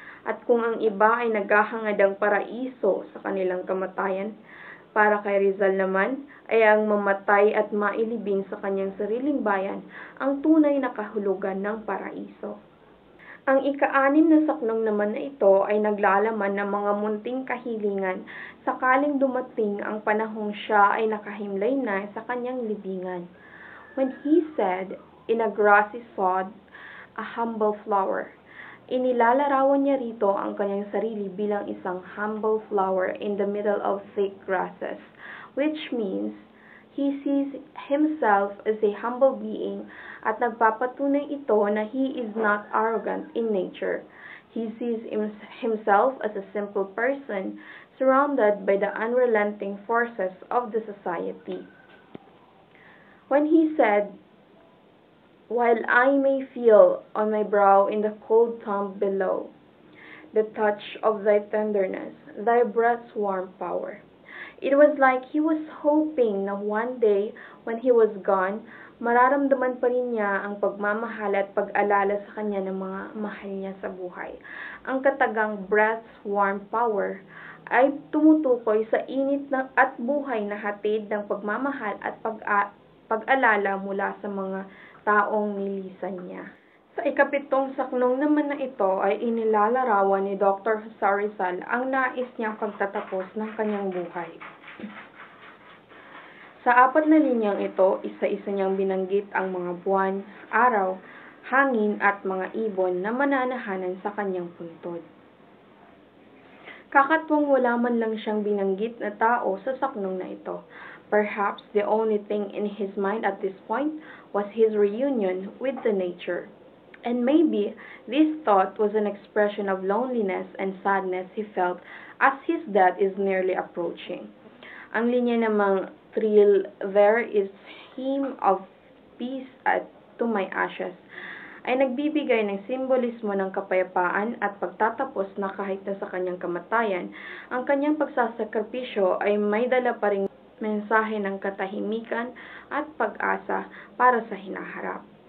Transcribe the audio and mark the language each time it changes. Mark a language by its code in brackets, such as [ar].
[tl] At kung ang iba ay naghahangad ng paraiso sa kanilang kamatayan, para kay Rizal naman ay ang mamatay at mailibing sa kanyang sariling bayan ang tunay na kahulugan ng paraiso. Ang ika-6 na saknong naman na ito ay naglalaman ng mga munting kahilingan sakaling dumating ang panahong siya ay nakahimlay na sa kanyang libingan. [en] When he said, "In a grassy sod, a humble flower," [tl] inilalarawan niya rito ang kanyang sarili bilang isang [en] humble flower in the middle of thick grasses, which means he sees himself as a humble being [tl] at nagpapatunay ito na [en] he is not arrogant in nature. He sees himself as a simple person surrounded by the unrelenting forces of the society. When he said, "While I may feel on my brow in the cold tomb below the touch of thy tenderness, thy breath's warm power," it was like he was hoping na one day when he was gone, [tl] mararamdaman pa rin niya ang pagmamahal at pag-alala sa kanya ng mga mahal niya sa buhay. Ang katagang [en] breath's warm power [tl] ay tumutukoy sa init at buhay na hatid ng pagmamahal at pag-alala mula sa mga taong nilisan niya. Sa ika-7 saknong naman na ito ay inilalarawan ni Dr. Rizal ang nais niyang pagtatapos ng kanyang buhay. Sa 4 na linyang ito, isa-isa niyang binanggit ang mga buwan, araw, hangin at mga ibon na mananahanan sa kanyang puntod. Kakatwang wala man lang siyang binanggit na tao sa saknong na ito. [en] Perhaps the only thing in his mind at this point was his reunion with the nature. And maybe this thought was an expression of loneliness and sadness he felt as his death is nearly approaching. [tl] Ang linya namang, [en] "Thrill there is hymn of peace to my ashes," [tl] ay nagbibigay ng simbolismo ng kapayapaan at pagtatapos na kahit na sa kanyang kamatayan, ang kanyang pagsasakripisyo ay may dala pa ring mensahe ng katahimikan at pag-asa para sa hinaharap.